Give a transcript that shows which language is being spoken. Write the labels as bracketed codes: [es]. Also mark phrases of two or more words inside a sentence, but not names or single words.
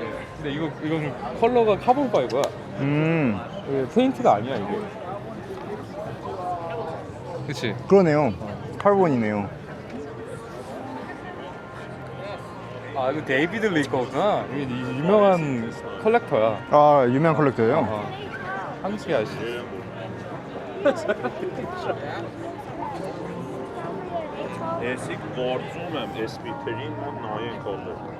[ko] 근데 이건 컬러가 카본 파이버야. 이게 페인트가 아니야 이게. 그렇지. 그러네요. 카본이네요. 아 이거 데이비드 리커구나. 이게 유명한 컬렉터야. 아, 유명한 컬렉터예요? 한치 아씨. [hy] Էսիկ գործում եմ SP3-ին ու նայեն կողը։